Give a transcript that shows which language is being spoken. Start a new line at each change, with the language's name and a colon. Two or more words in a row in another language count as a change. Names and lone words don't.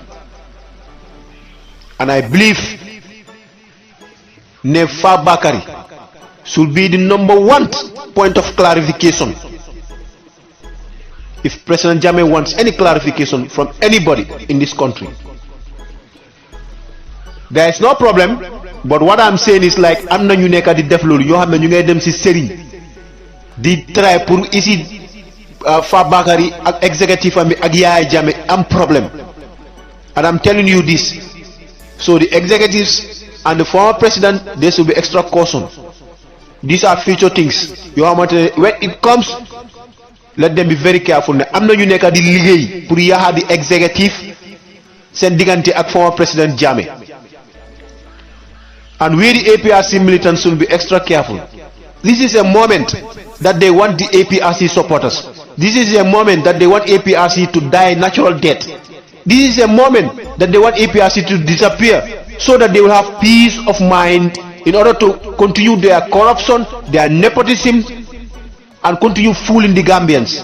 English: And I believe Nefa Bakari should be the number one point of clarification. If President Jammeh wants any clarification from anybody in this country, there is no problem. But what I'm saying is like,
Wolof: am na ñu nekk di def loolu ñoo xam ne ñu ngay dem ci sëriñ di try pour ici Fa Bakary ak executive am ak Yahya Jammeh am problem.
English: And I'm telling you this, so the executives and the former president, they should be extra caution. These are future things. When it comes, let them be very careful.
Wolof: am na ñu nekk di liggéey pour Yahya
English: the executive
Wolof: seen diggante ak
English: former president
Wolof: Jammeh.
English: And we the APRC militants should be extra careful. This is a moment that they want the APRC supporters. This is a moment that they want APRC to die natural death. This is a moment that they want APRC to disappear so that they will have peace of mind in order to continue their corruption, their nepotism, and continue fooling the Gambians.